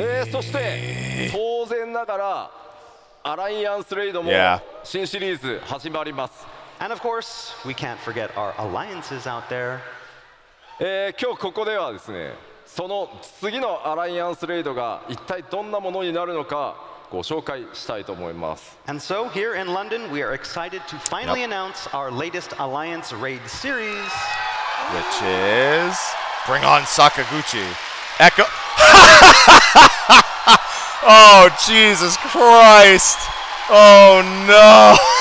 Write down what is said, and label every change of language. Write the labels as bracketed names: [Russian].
[Japanese] そして当然ながらアライアンスレイドも Yeah. 新シリーズ始まります。 [English] And of course, we can't forget our alliances out there. [Japanese] 今日ここではですね、その次のアライアンスレイドが一体どんなものになるのかご紹介したいと思います。 [English] And so here in London, we are excited to finally announce our latest alliance raid series. Which is bring on Sakaguchi. Echo. Oh, Jesus Christ. Oh no!